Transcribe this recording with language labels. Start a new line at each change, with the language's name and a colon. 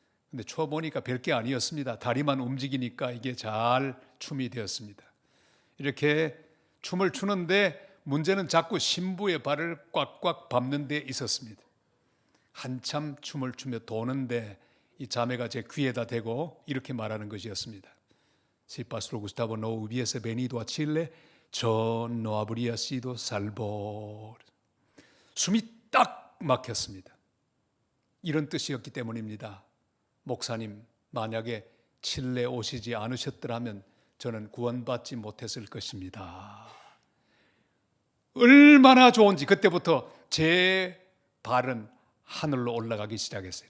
Korean: 근데 춰보니까 별게 아니었습니다. 다리만 움직이니까 이게 잘 춤이 되었습니다. 이렇게 춤을 추는데 문제는 자꾸 신부의 발을 꽉꽉 밟는 데 있었습니다. 한참 춤을 추며 도는데 이 자매가 제 귀에다 대고 이렇게 말하는 것이었습니다.
Spanish: Si Pastor Gustavo no hubiese venido a Chile, yo no habría sido salvo.
Korean: 숨이 딱 막혔습니다. 이런 뜻이었기 때문입니다. 목사님, 만약에 칠레 오시지 않으셨더라면 저는 구원받지 못했을 것입니다. 얼마나 좋은지 그때부터 제 발은 하늘로 올라가기 시작했어요.